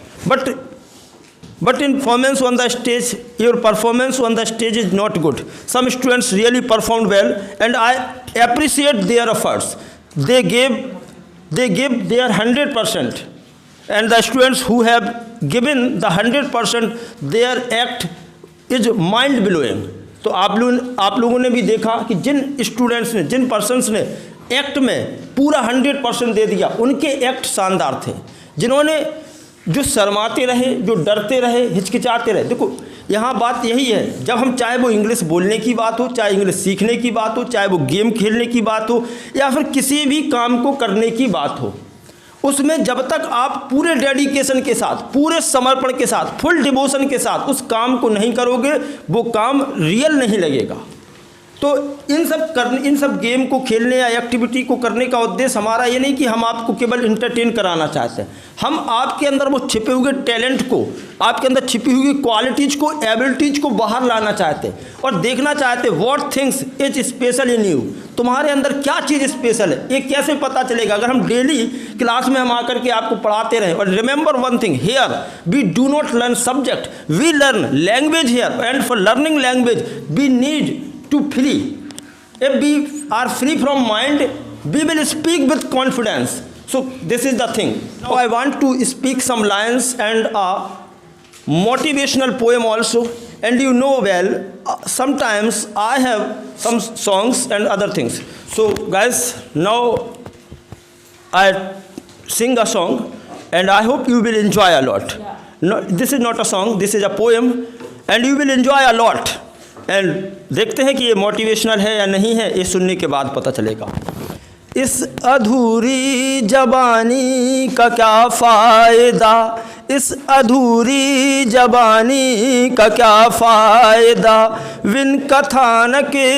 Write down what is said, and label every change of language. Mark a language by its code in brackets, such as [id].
[en] But in performance on the stage, your performance on the stage is not good. Some students really performed well, and I appreciate their efforts. They gave their 100%, and the students who have given the 100%, their act is mind blowing. [hi] तो आप लोगों ने भी देखा कि जिन students ने, जिन persons ने act में पूरा 100% दे दिया, उनके एक्ट शानदार थे. जिन्होंने जो शर्माते रहे, जो डरते रहे, हिचकिचाते रहे. देखो यहाँ बात यही है, जब हम चाहे वो इंग्लिश बोलने की बात हो, चाहे इंग्लिश सीखने की बात हो, चाहे वो गेम खेलने की बात हो, या फिर किसी भी काम को करने की बात हो, उसमें जब तक आप पूरे डेडिकेशन के साथ, पूरे समर्पण के साथ, फुल डिवोशन के साथ उस काम को नहीं करोगे, वो काम रियल नहीं लगेगा. तो इन सब गेम को खेलने या एक्टिविटी को करने का उद्देश्य हमारा ये नहीं कि हम आपको केवल इंटरटेन कराना चाहते हैं. हम आपके अंदर वो छिपे हुए टैलेंट को, आपके अंदर छिपी हुई क्वालिटीज़ को, एबिलिटीज़ को बाहर लाना चाहते हैं और देखना चाहते हैं [en] What things is special in you. [hi] तुम्हारे अंदर क्या चीज़ स्पेशल है, ये कैसे पता चलेगा? अगर हम डेली क्लास में हम आकर के आपको पढ़ाते रहें. [en] और remember one thing, here we do not learn subject, we learn language here. And for learning language we need to free. If we are free from mind, we will speak with confidence. So this is the thing. Now I want to speak some lines and a motivational poem also. And you know well, sometimes I have some songs and other things. So guys, now I sing a song and I hope you will enjoy a lot. No, this is not a song, this is a poem and you will enjoy a lot. [hi] And देखते हैं कि ये motivational है या नहीं है, ये सुनने के बाद पता चलेगा. इस अधूरी जबानी का क्या फ़ायदा, इस अधूरी जबानी का क्या फ़ायदा, विन कथानक